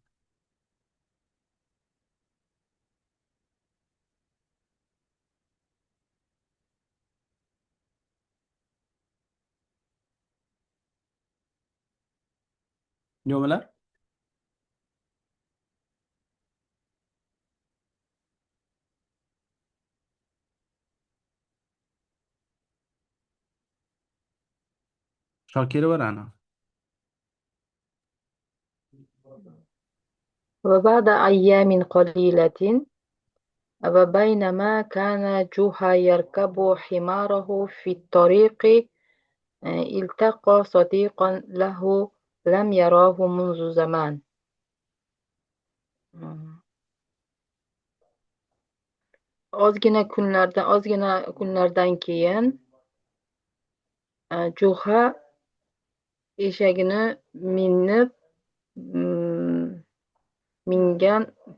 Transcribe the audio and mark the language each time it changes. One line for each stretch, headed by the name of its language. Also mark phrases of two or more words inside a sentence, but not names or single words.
Uzbek: Yo'qlar? Shokir va Ra'no.
Arabic: وبعد أيام قليلة وبينما كان جوحا يركب حماره في الطريق التقى صديقا له لم يراه منذ زمان.
Uzbek: Ozgina kunlardan keyin Juha eshagini mingan